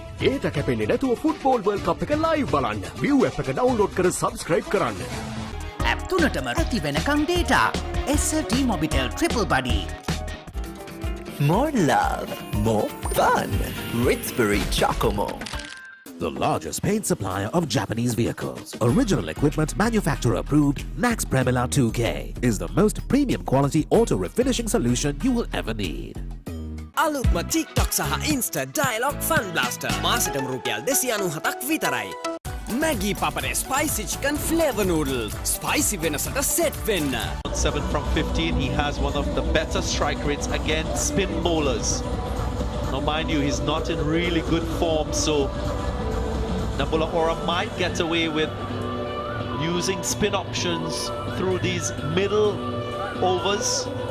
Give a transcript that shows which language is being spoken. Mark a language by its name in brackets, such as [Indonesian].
[Sinhala] ඒට කැපෙන්නේ නැතුව football world කප් එක ලයිව් බලන්න. View app එක download කර subscribe කරන්න. ඇප් තුනටම ඇති වෙනකම් data. [English] SLT Mobitel Triple Buddy. More love, more fun. Ritsbury Chocomo. The largest paint supplier of Japanese vehicles. Original equipment manufacturer approved, Max Premila 2K is the most premium quality auto refinishing solution you will ever need. [Sinhala] අලුත්ම TikTok සහ Insta Dialog Fun Blaster මාසෙටම රුපියල් 297ක් විතරයි. [English] Maggi Papare Spicy Chicken Flavor Noodles. [Sinhala] Spicy වෙනසට set වෙන්න. [English] 7 from 15, he has one of the better strike rates against spin bowlers. Now mind you, he's not in really good form, so Dambulla might get away with using spin options through these middle overs.